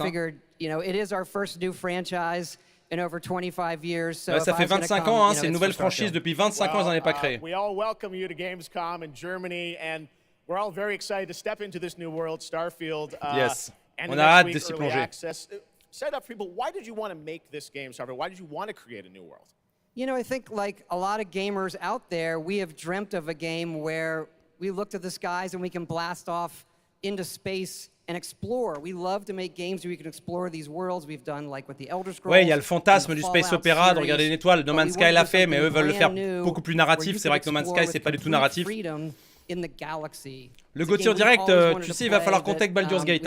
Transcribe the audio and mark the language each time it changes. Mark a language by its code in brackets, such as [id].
[en] I figured, you know, it is our first new franchise in over 25 years. So [fr] ouais, ça fait 25 ans, hein, c'est une nouvelle franchise depuis 25 ans, ils n'en avaient pas créé. [en] We all welcome you to Gamescom in Germany, and we're all very excited to step into this new world, Starfield. Yes, and [fr] on a hâte de s'y plonger. [en] Set up for people, why did you want to make this game, Starfield? Why did you want to create a new world? You know, I think like a lot of gamers out there, we have dreamt of a game where we look to the skies and we can blast off into space and explore. We love to make games where we can explore these worlds. We've done like with the Elder Scrolls. [fr] Ouais, il y a le fantasme du space opéra, de regarder une étoile. No Man's Sky l'a fait, mais eux veulent le faire beaucoup plus narratif. C'est vrai que No Man's Sky, c'est pas du tout narratif. Le Gauthier direct, tu sais, il va falloir compter avec Baldur's Gate.